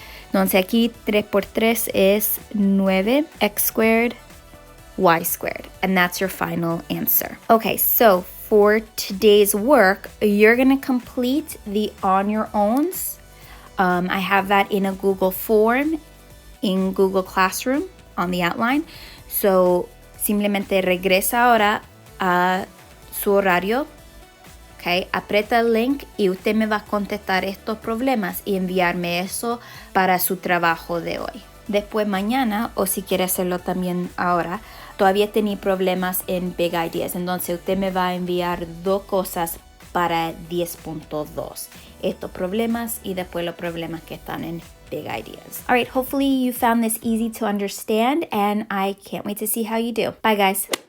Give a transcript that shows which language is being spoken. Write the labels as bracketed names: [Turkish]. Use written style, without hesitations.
[Spanish] Entonces aquí 3 por 3 es 9, [English] x squared, y squared. And that's your final answer. Okay, so for today's work, you're going to complete the on your owns. I have that in a Google form in Google Classroom on the outline. [Spanish] So simplemente regresa ahora a su horario. Okay, aprieta el link y usted me va a contestar estos problemas y enviarme eso para su trabajo de hoy. Después mañana, o si quiere hacerlo también ahora, todavía tenía problemas en Big Ideas. Entonces usted me va a enviar 2 cosas para 10.2. Estos problemas y después los problemas que están en Big Ideas. [English] All right, hopefully you found this easy to understand and I can't wait to see how you do. Bye guys.